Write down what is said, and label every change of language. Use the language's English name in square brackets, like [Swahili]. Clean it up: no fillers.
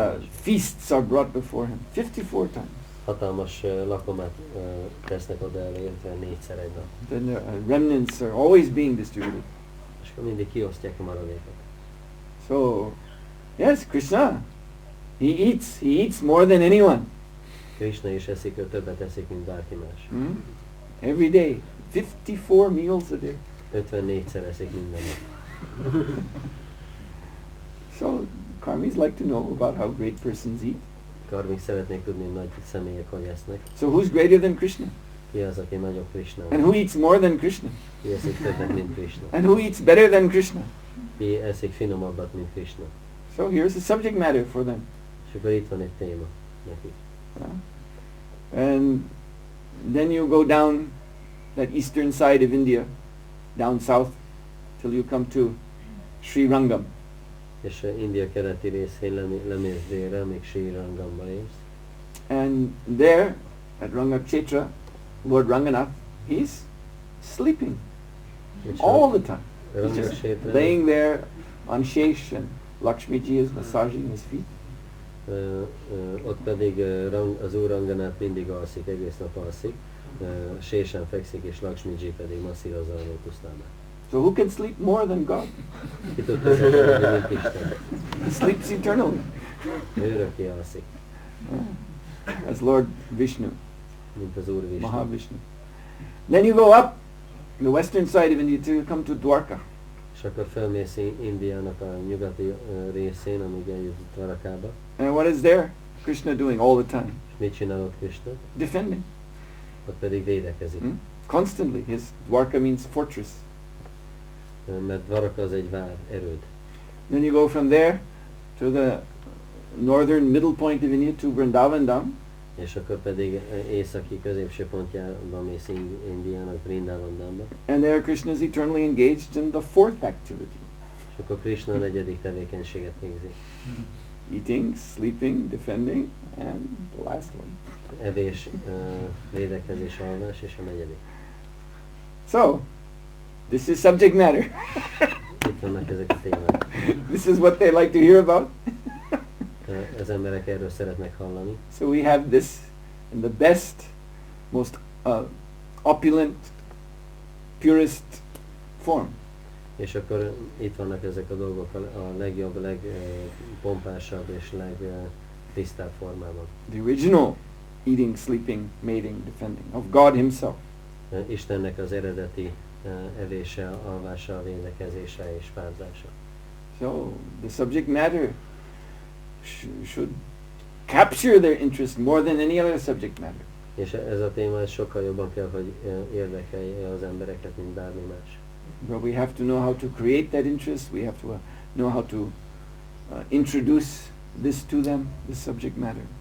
[English] Feasts are brought before him 54 times. [Hungarian] Hatalmas lakomát tesznek oda elé 54-szer egy nap. [English] Then the remnants are always being distributed. [Hungarian] És akkor mindig kiosztják a maradékot. [English] So, yes, Krishna, he eats more than anyone. [Hungarian] Krishna is eszik, ő többet eszik, mint bárki más. [English] Every day, 54 meals a day. [Hungarian] 54-szer eszik minden nap. [English] So, karmis like to know about how great persons eat. [Hungarian] Karmik szeretnék tudni, hogy nagy személyek hogy esznek. [English] So who's greater than Krishna? [Hungarian] Ki az, aki nagyobb Krishna? [English] And who eats more than Krishna? [Hungarian] Ki eszik többet, mint Krishna? [English] And who eats better than Krishna? [Hungarian] Ki eszik finomabbat, mint Krishna? [English] So here's the subject matter for them. [Hungarian] És akkor itt van egy téma nekik. [English] And then you go down that eastern side of India, down south, till you come to Sri Rangam. [Hungarian] És India keleti részén lemész délre, még Sri Rangamba érsz. [English] And there, at Rangakshetra, Lord Ranganath, he's sleeping all the time. He's just laying there on Shesh, and Lakshmiji is massaging his feet. [Hungarian] Ott pedig az úr Ranganath mindig alszik, egész nap alszik. Sésen fekszik, és Lakshmiji pedig masszírozza a lótuszlábát. [English] So who can sleep more than God? [Hungarian] Ki tud többet, mint Isten? [English] He sleeps eternally. [Hungarian] Örökké alszik. [English] As Lord Vishnu, [Hungarian] Mint az úr Vishnu. [English] Mahavishnu. Then you go up the western side of India till you come to Dwarka. [Hungarian] És akkor felmész Indiának a nyugati részén, amíg eljut Dwarakába. [English] And what is there Krishna doing all the time? [Hungarian] És mit csinál ott Krishna? [English] Defending. [Hungarian] Ott pedig védekezik. [English] Constantly. His Dwarka means fortress. [Hungarian] Mert Dwaraka az egy vár, erőd. [English] Then you go from there to the northern middle point of India to Vrindavan. [Hungarian] És akkor pedig északi középső pontjában mész Indiának, Vrindavandamba. [English] And there Krishna is eternally engaged in the fourth activity. [Hungarian] És akkor Krishna a negyedik tevékenységet végzi. [English] Eating, sleeping, defending, and the last one. [Hungarian] Evés, védekezés, alvás, és a negyedik. [English] So, this is subject matter. [Hungarian] Itt vannak ezek a témák. [English] This is what they like to hear about. [Hungarian] Az emberek erről szeretnek hallani. [English] So we have this in the best, most opulent, purest form. [Hungarian] És akkor itt vannak ezek a dolgok a legjobb, legpompásabb és legtisztább formában. [English] The original eating, sleeping, mating, defending of God Himself. [Hungarian] Istennek az eredeti evése, alvása, védekezése és párzása. [English] So the subject matter should capture their interest more than any other subject matter. [Hungarian] És ez a téma sokkal jobban kell, hogy érdekelje az embereket, mint bármi más. [English] But we have to know how to create that interest. We have to know how to introduce this to them, this subject matter.